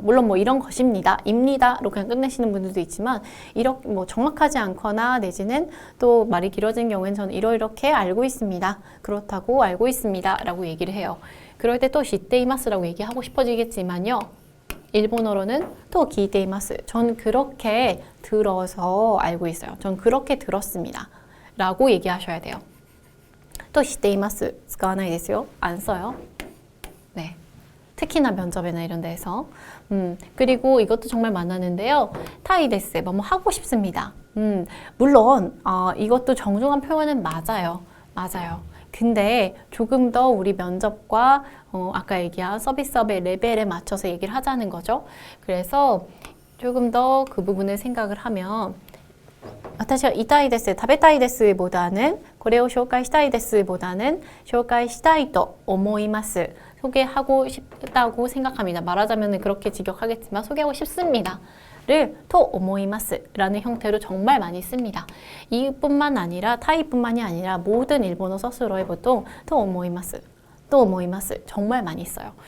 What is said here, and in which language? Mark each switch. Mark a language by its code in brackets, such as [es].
[ko] 물론 이런 것입니다. 입니다로 그냥 끝내시는 분들도 있지만, 이렇게 정확하지 않거나 내지는 또 말이 길어진 경우에는 저는 이렇게 알고 있습니다. 그렇다고 알고 있습니다. 라고 얘기를 해요. 그럴 때 또 시테이마스라고 얘기하고 싶어지겠지만요. 일본어로는 또 기테이마스. 전 그렇게 들어서 알고 있어요. 전 그렇게 들었습니다. 라고 얘기하셔야 돼요. [ja] 또 시테이마스 使わないですよ. [ko] 안 써요. 네. 특히나 면접이나 이런 데서. 그리고 이것도 정말 많았는데요. 타이데스, 뭐뭐 하고 싶습니다. 물론 이것도 정중한 표현은 맞아요. 맞아요. 근데 조금 더 우리 면접과 아까 얘기한 서비스업의 레벨에 맞춰서 얘기를 하자는 거죠. 그래서 조금 더 그 부분을 생각을 하면 [ja] 私は言いたいです, 食べたいです [ko] 보다는 [ja] これを紹介したいです [ko] 보다는 [ja] 紹介したいと思います. [ko] 소개하고 싶다고 생각합니다. 말하자면 그렇게 직역하겠지만 소개하고 싶습니다. 를 또 오모이마스 라는 형태로 정말 많이 씁니다. 이뿐만 아니라 타이뿐만이 아니라 모든 일본어 서술어에 보통 또 오모이마스, 또 오모이마스 정말 많이 써요.